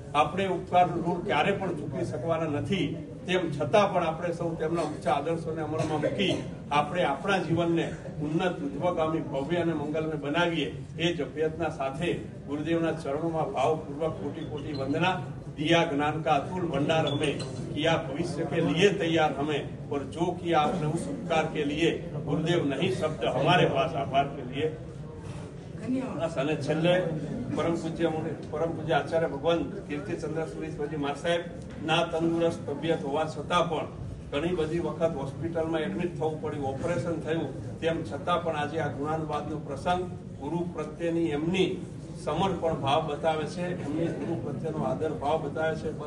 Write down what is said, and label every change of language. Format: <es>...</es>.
<gu>આપણે ઉપકારનું ઋણ ક્યારે પણ ચૂકવી શકવાના નથી। તેમ છતાં પણ આપણે સૌ તેમના ઊંચા આદર્શોને અમલમાં મૂકી આપણે આપણા જીવનને ઉન્નત, ઉદ્ધવગામી, ભવ્ય અને મંગલને બનાવીએ। એ જ અભ્યર્થના સાથે ગુરુદેવના ચરણોમાં ભાવપૂર્વક કોટી કોટી વંદના।</gu> <hi>दिया ज्ञान का अतुल भंडार हमें, किया भविष्य के लिए तैयार हमें, और जो किया आपने उस उपकार के लिए गुरुदेव नहीं शब्द हमारे पास आभार के लिए।</hi> <gu>અને છેલ્લે પરમ પૂજ્ય આચાર્ય ભગવાન કીર્તિચંદ્ર સુરેશજી સાહેબ ના તંદુરસ્ત તબિયત હોવા છતાં પણ ઘણી બધી વખત હોસ્પિટલમાં એડમિટ થવું પડ્યું, ઓપરેશન થયું, તેમ છતાં પણ આજે આ ગુણાનુવાદનો પ્રસંગ ગુરુ પ્રત્યેની એમની સમર્પણ ભાવ બતાવે છે, એમની ગુરુ પ્રત્યેનો આદર ભાવ બતાવે છે।</gu>